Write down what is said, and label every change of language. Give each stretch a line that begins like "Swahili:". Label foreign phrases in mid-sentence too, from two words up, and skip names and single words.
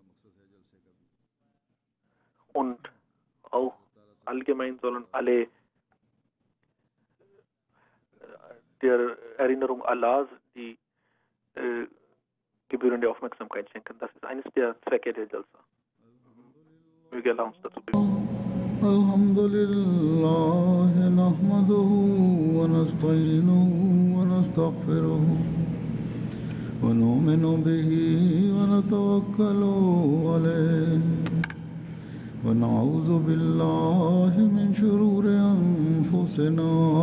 German: Und auch allgemein sollen alle der Erinnerung Allahs die gebührende Aufmerksamkeit schenken. Das ist eines der Zwecke der Jalsa. Möge Allah uns dazu befähigen.
Arabic: الحمد لله نحمده ونستعينه ونستغفره ونؤمن به ونتوكل عليه ونعوذ بالله من شرور أنفسنا